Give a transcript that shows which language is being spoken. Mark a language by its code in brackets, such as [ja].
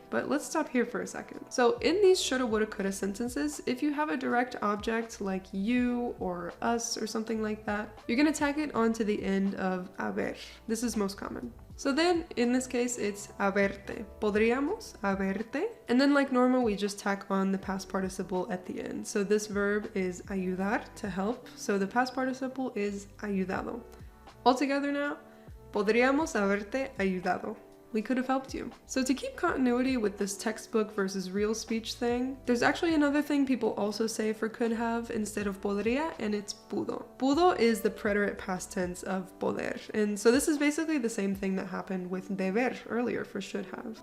[en] But let's stop here for a second. So in these shoulda, woulda, coulda sentences, if you have a direct object like you or us or something like that, you're gonna tag it onto the end of haber. This is most common. So then, in this case, it's haberte. [es] Podríamos haberte. [en] And then like normal, we just tack on the past participle at the end. So this verb is ayudar, to help. So the past participle is ayudado. All together now, [es] podríamos haberte ayudado. [en] we could have helped you. So to keep continuity with this textbook versus real speech thing, there's actually another thing people also say for could have instead of podría, and it's pudo. Pudo is the preterite past tense of poder, and so this is basically the same thing that happened with deber earlier for should have.